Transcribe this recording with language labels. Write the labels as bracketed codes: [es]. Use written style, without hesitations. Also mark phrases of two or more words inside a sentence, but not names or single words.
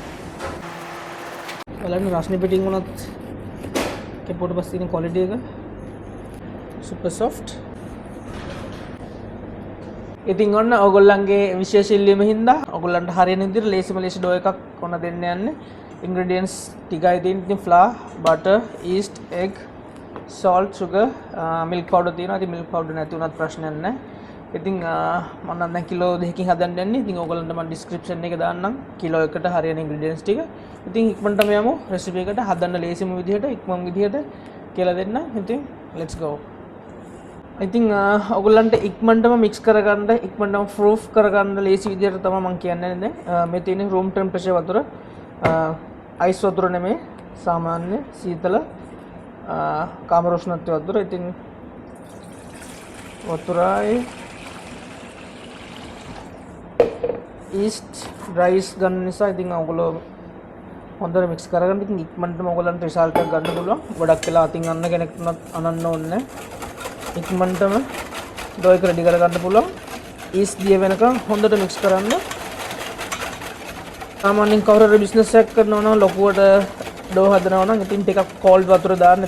[si] බලන්න රස්නේ පිටින් උනත් කෙපොට පස්සේ තියෙන ක්වොලිටි එක [en] super soft. [si] ඉතින් ඔන්න ඔයගොල්ලන්ගේ විශේෂ ඉල්ලීම හින්දා ඔයගොල්ලන්ට හරියන විදිහට ලේසිම ලේසි ඩෝ එකක් ඔන්න දෙන්න යන්නේ. ingredients ටිකයි තියෙන්නේ. ඉතින් [en] flour, butter, yeast, egg, salt, sugar, milk powder [si] තියෙනවා. ඉතින් [en] milk powder [si] නැති වුණත් ප්‍රශ්නයක් නැහැ. ඉතින් මම නම් දැන් කිලෝ 2කින් හදන්න යන්නේ. ඉතින් ඔයගොල්ලන්ට මම description එකේ දාන්නම් කිලෝ එකකට හරියන ingredients ටික. ඉතින් ඉක්මනටම යමු recipe එකට. හදන්න ලේසිම විදිහට ඉක්මන් විදිහට කියලා දෙන්න. [en] ඉතින් let's go. [si] ඉතින් ඔයගොල්ලන්ට ඉක්මනටම mix කරගන්න, ඉක්මනටම proof කරගන්න ලේසි විදිහට තමයි මම කියන්නේ දැන්. මේ තියෙන [en] room temperature [si] වතුර, ice වතුර නෙමෙයි, සාමාන්‍ය සීතල කාමර උෂ්ණත්වයේ වතුර. ඉතින් වතුරයි [en] yeast dry yeast [si] ගන්න නිසා ඉතින් ඔයගොල්ලෝ හොඳට mix කරගන්න. ඉතින් ඉක්මනටම ඔයගොල්ලන්ට result එකක් ගන්න පුළුවන්. ගොඩක් වෙලා අතින් අන්න කෙනෙක්ට උනත් අනන්න ඕනේ නැහැ. ඉක්මනටම ඩෝ එක රෙඩි කරගන්න පුළුවන්. yeast දිය වෙනකන් හොඳට mix කරන්න. සාමාන්‍යයෙන් කවුරු හරි බිස්නස් එකක් කරනවා නම් ලොකුවට ඩෝ හදනවා නම් ඉතින් ටිකක් cold වතුර දාන්න.